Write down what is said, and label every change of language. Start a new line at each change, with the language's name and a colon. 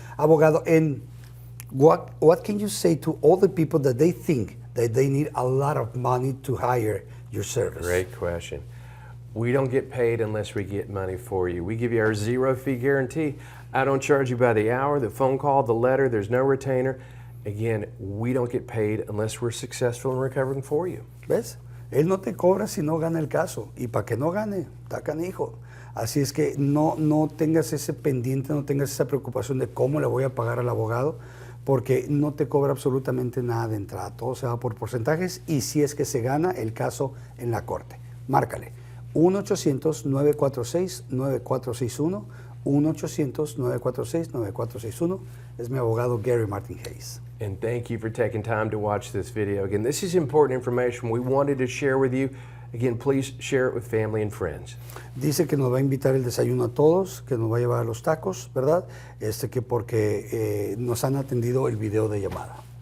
English: Abogado, and what can you say to all the people that they think that they need a lot of money to hire your service? Great question. We don't get paid unless we get money for you. We give you our zero-fee guarantee. I don't charge you by the hour, the phone call, the letter. There's no retainer. Again, we don't get paid unless we're successful in recovering for you.
Spanish: ¿Ves? Él no te cobra si no gana el caso. Y para que no gane, está canijo. Así es que no tengas ese pendiente, no tengas esa preocupación de cómo le voy a pagar al abogado, porque no te cobra absolutamente nada de entrada. Todo se va por porcentajes y si es que se gana el caso en la corte. Márcale. 1-800-946-9461. 1-800-946-9461. Es mi abogado Gary Martin Hayes.
English: And thank you for taking time to watch this video. Again, this is important information we wanted to share with you. Again, please share it with family and friends.
Spanish: Dice que nos va a invitar el desayuno a todos, que nos va a llevar a los tacos, ¿verdad? Que porque nos han atendido el video de llamada.